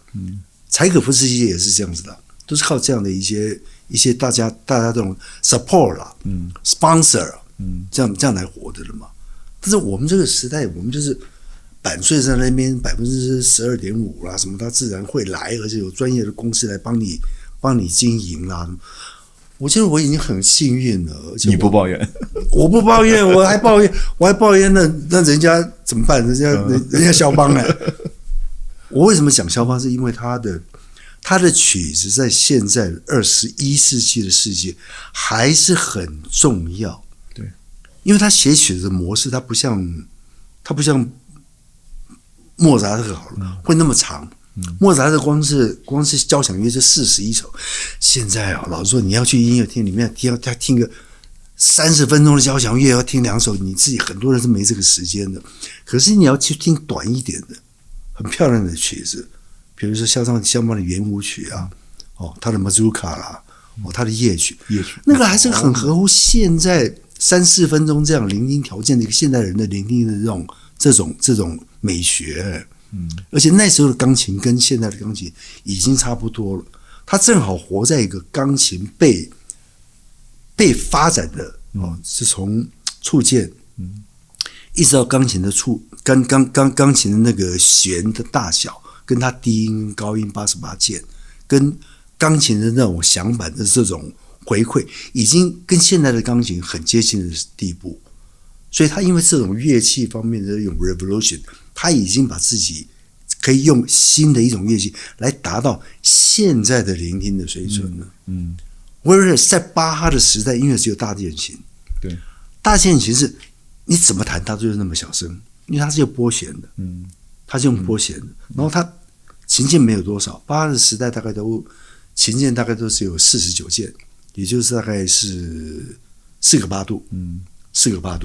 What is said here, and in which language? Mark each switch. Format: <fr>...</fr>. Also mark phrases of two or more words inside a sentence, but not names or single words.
<zh>柴可夫斯基也是這樣子的，都是靠這樣的一些大家這種 support 啦，sponsor，這樣來活的了嘛。但是我們這個時代，我們就是版稅在那邊12.5%啦，什麼他自然會來，而且有專業的公司來幫你經營啦。我覺得我已經很幸運了，而且你不抱怨？我不抱怨，我還抱怨，那人家怎麼辦？人家肖邦呢？我為什麼講肖邦？是因為他的曲子在現在21世紀的世界還是很重要。對，因為他寫曲子的模式，他不像莫扎特好了，會那麼長。莫扎特光是交響樂就41首，現在啊，老實說，你要去音樂廳裡面聽個30分鐘的交響樂，要聽2首，你自己很多人是沒這個時間的。可是你要去聽短一點的、很漂亮的曲子， 比如說肖邦的圓舞曲啊，他的 Mazurka 啦，他的夜曲，那個還是很合乎現在3-4分鐘這樣聆聽條件的一個現代人的聆聽的這種美學。而且那時候的鋼琴跟現在的鋼琴已經差不多了，它正好活在一個鋼琴被發展的是從觸鍵，一直到鋼琴的鋼琴的那個弦的大小，跟它低音高音88鍵，跟鋼琴的那種響板的這種回饋，已經跟現在的鋼琴很接近的地步。所以他因為這種樂器方面的这種 revolution，他已經把自己可以用新的一種樂器來達到現在的聆聽的水準了。Whereas 在巴哈的時代，音樂只有大鍵琴，对，大鍵琴是你怎麼彈它就是那麼小聲，因為它是用拨弦的，它是用撥弦的，然後它琴鍵沒有多少，巴哈的時代大概都琴鍵大概都是有49鍵，也就是大概是4個8度，4個8度。</zh>